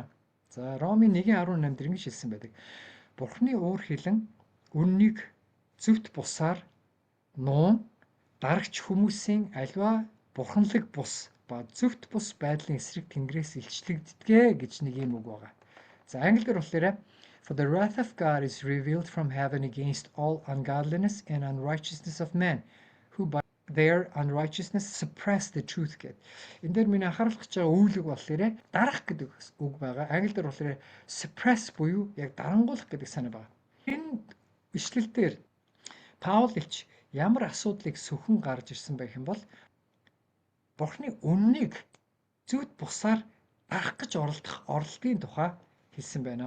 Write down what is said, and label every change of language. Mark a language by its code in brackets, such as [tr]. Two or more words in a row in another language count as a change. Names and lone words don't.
[mn] За Ромын 1:18 дээр ингэж хэлсэн байдаг. Бурхны уур хилэн үннийг зөвхт бусаар нуун дарагч хүмүүсийн аливаа бурханлаг бус ба зөвхт бус байдлын эсрэг Тэнгэрээс илчлэгддэгэ гэж нэг юм үг байгаа. За англиар болохоор [en] For the wrath of God is revealed from heaven against all ungodliness and unrighteousness of men who by their unrighteousness suppress the truth гэд. [mn] Энд дээр миний анхааруулж байгаа үйлэг болохоор дарах гэдэг үг байгаа. Англиар болохоор suppress буюу яг дарангуулах гэдэг санаа байна. Энэ ишлэл дээр Паул элч ямар асуудлыг сөхөн гарч ирсэн байх юм бол Бурхны үннийг зөвхт бусаар дарах гэж оролдгийн тухай хэлсэн байна.